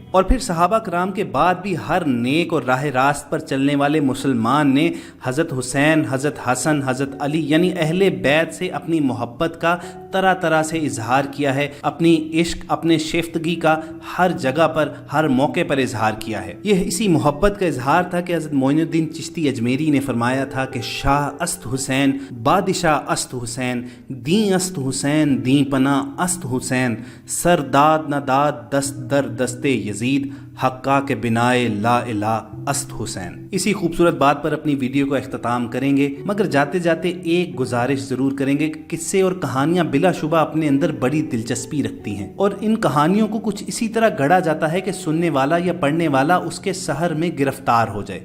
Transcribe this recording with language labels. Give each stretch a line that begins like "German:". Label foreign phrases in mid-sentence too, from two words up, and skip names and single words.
Urdu: اور پھر صحابہ کرام کے بعد بھی ہر نیک اور راہ راست پر چلنے والے مسلمان نے حضرت حسین, حضرت حسن, حضرت علی یعنی اہل بیت سے اپنی محبت کا طرح طرح سے اظہار کیا ہے, اپنی عشق, اپنے شیفتگی کا ہر جگہ پر, ہر موقع پر اظہار کیا ہے. یہ اسی محبت کا اظہار تھا کہ حضرت معین الدین چشتی اجمیری نے فرمایا تھا کہ
Persian: شاہ است حسین, بادشاہ است حسین, دین است حسین, دین پناہ است حسین, سر داد نہ داد دست در دست یزید, حقا کے بنائے لا الہ است حسین.
Urdu: اسی خوبصورت بات پر اپنی ویڈیو کو اختتام کریں گے, مگر جاتے جاتے ایک گزارش ضرور کریں گے کہ قصے اور کہانیاں بلا شبہ اپنے اندر بڑی دلچسپی رکھتی ہیں, اور ان کہانیوں کو کچھ اسی طرح گڑھا جاتا ہے کہ سننے والا یا پڑھنے والا اس کے سحر میں گرفتار ہو جائے.